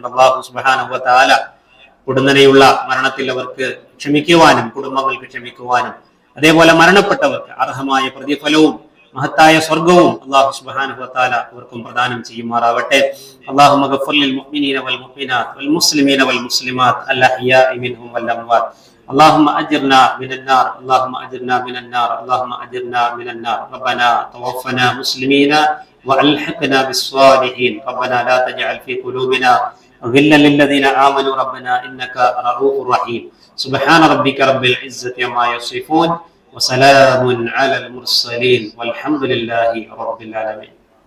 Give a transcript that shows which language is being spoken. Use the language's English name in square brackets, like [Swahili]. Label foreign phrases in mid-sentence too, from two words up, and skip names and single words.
[Arabic] الله سبحانه و تعالى [Malayalam] ഉടനടിയുള്ള മരണത്തിൽ അവർക്ക് ക്ഷമിക്കുവാനും കുടുംബങ്ങൾക്ക് ക്ഷമിക്കുവാനും അതേപോലെ മരണപ്പെട്ടവർക്ക് അർഹമായ പ്രതിഫലവും മഹത്തായ സ്വർഗവും [Arabic] الله سبحانه و تعالى [Malayalam] അവർക്കും പ്രദാനം ചെയ്യുമാറാവട്ടെ. [Arabic] اللهم اغفر للمؤمنين والمؤمنات والمسلمين والمسلمات الأحياء منهم والأموات. اللهم أجرنا من النار، اللهم أجرنا من النار، اللهم أجرنا من النار. ربنا توفنا مسلمين وألحقنا بالصالحين. ربنا لا تجعل في قلوبنا غلا للذين آمنوا ربنا إنك رؤوف رحيم. سبحان ربك رب العزة عما يصفون وسلام على المرسلين والحمد لله رب العالمين.